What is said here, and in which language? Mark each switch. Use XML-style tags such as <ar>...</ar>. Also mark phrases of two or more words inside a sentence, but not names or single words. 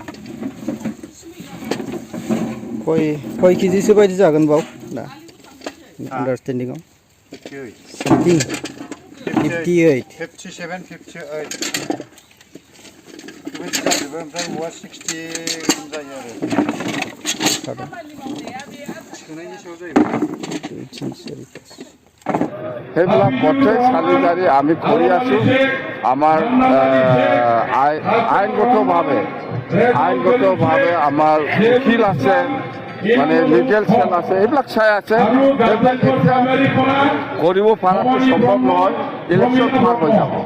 <brx>खय केजिसो बायदि जागोन बाव दा आन्डारस्टेन्डिंआव? 58 57 58 ओमफ्राय 60 जायो आरो सोनायनि सायाव जायो।</brx> <as>সেইবিলাক প্ৰত্যেক চালিজাৰি আমি কৰি আছোঁ আমাৰ আইনগতভাৱে আমাৰ উকিল আছে, মানে</as> <en>legal cell</en> <as>আছে, এইবিলাক চাই আছে। এইবিলাক এতিয়া কৰিব পৰাটো সম্ভৱ নহয়, ইলেকশ্যন পাৰ হৈ যাব।</as>